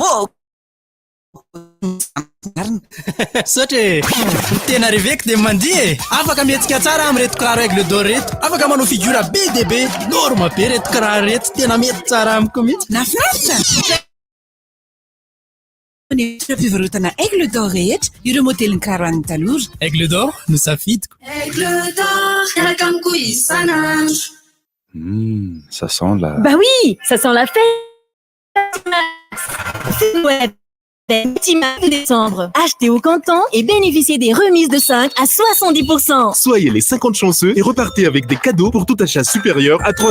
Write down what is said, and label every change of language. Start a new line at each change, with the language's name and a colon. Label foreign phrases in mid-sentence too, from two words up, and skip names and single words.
Malagasy: Sotre, tena reveko dia mandihy afaka mihetsika tsara amin'reto kiraro aigle d'or reto afaka manao figura be dia be norma be reto kiraro reto tena mety tsara amiko mihitsy nafinaritra fivarotana aigle d'or rehetra ireo modeliny kiraro an'ny talora aigle d'or no safidiko aigle d'or miaraka amiko isanandro
French: ça sent la bah oui ça sent la fête décembre. Achetez au comptant et bénéficiez des remises de 5 à 70%. Soyez les 50 chanceux et repartez avec des cadeaux pour tout achat supérieur à 3.